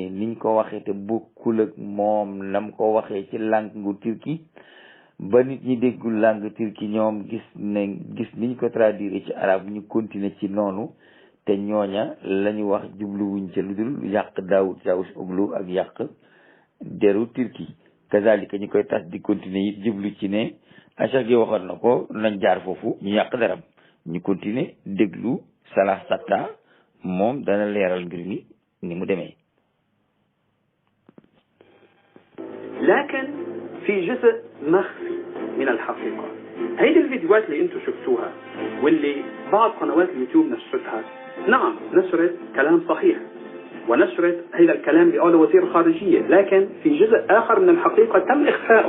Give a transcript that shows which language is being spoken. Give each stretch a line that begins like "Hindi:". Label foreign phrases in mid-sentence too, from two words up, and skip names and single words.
Wolof: niñ ko waxee te bokkul ak moom nam ko waxee ci langue turki ba nit ñi déggul langue turki ñoom gis niñ ko traduire ci arab ñu continuer ci noonu te ñooña la ñu wax jubluwuñ ca lu dul yàq Daoud Cavusoglu ak yàq deru turki kazalika ñu koy tas di continuer it jublu ci ne Cheikh gi waxoon na ko nañ jaar foofu ñu yàq deram ñu continuer déglu Salah Satta moom dana leeral mbir mi ni mu demee.
Arabic: لكن في جزء مخفي من الحقيقة. هيدي الفيديوهات اللي انتم شفتوها واللي بعض قنوات اليوتيوب نشرتها، نعم نشرت كلام صحيح ونشرت هذا الكلام اللي قاله وزير الخارجية، لكن في جزء آخر من الحقيقة تم إخفاؤه.